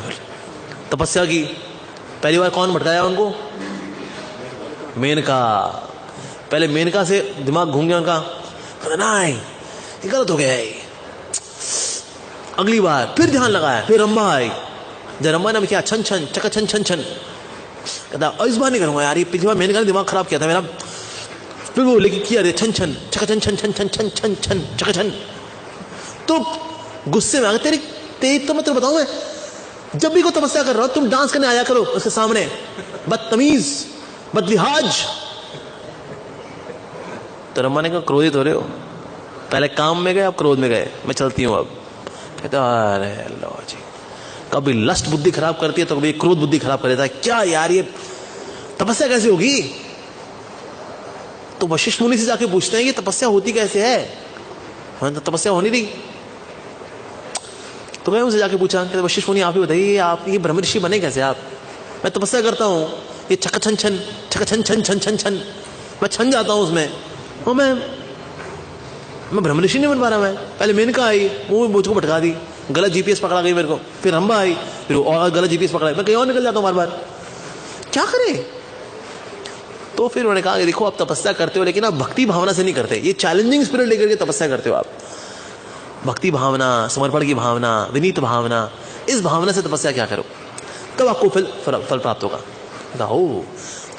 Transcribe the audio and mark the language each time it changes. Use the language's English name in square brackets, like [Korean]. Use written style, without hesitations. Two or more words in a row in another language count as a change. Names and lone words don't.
[Hindi] फिर तपस्या की, पहली बार कौन भटकाया उनको, मेनका। पहले मेनका से दिमाग घूम गया उनका, नहीं ये गलत हो गया है। अगली बार फिर ध्यान लगाया, फिर रंभा आई, जब रंभा ने किया छन छन चका छन छन छन, कहता इस बार नहीं करूंगा यार, ये पिछली बार मेनका ने दिमाग खराब किया था मेरा। फिर वो लेकिन किया रे छन छन चका छन छन छन छन छन छन छन चका छन। तो गुस्से में आ गए, तेरी तो मैं तेरे बताऊं, मैं जब भी कोई तपस्या कर रहा हो तुम डांस करने आया करो उसके सामने, बदतमीज बदलिहाज। तो रम्मा ने कहा क्रोधित हो रहे हो, पहले काम में गए अब क्रोध में गए, मैं चलती हूं अब। कहता अरे लो जी, कभी लस्ट बुद्धि खराब करती है तो कभी क्रोध बुद्धि खराब कर देता है, क्या यार ये तपस्या कैसे होगी। तो वशिष्ठ मुनि से जाके पूछते हैं कि तपस्या होती कैसे है, तपस्या होनी रही। तो मैं उनसे जाके पूछा कि वशिष्ठ मुनि आप ही बताइए, आप ये ब्रह्म ऋषि बने कैसे आप। मैं तपस्या करता हूँ, ये छक छन छन छक छन छन छन छन छन, मैं छन जाता हूँ उसमें, और मैं ब्रह्म ऋषि नहीं बन पा रहा। मैं पहले मेनका आई, वो मुझको भटका दी, गलत जीपीएस पकड़ा गई मेरे को, फिर रंभा आई, फिर और गलत जीपीएस पकड़ा, मैं कहीं और निकल जाता हूँ बार बार, क्या करे। तो फिर उन्होंने कहा देखो आप तपस्या करते हो लेकिन आप भक्ति भावना से नहीं करते, ये [English] challenging spirit [Hindi] लेकर के तपस्या करते हो आप, भक्ति भावना, समर्पण की भावना, विनीत भावना, इस भावना से तपस्या क्या करो, तब आपको फल प्राप्त होगा।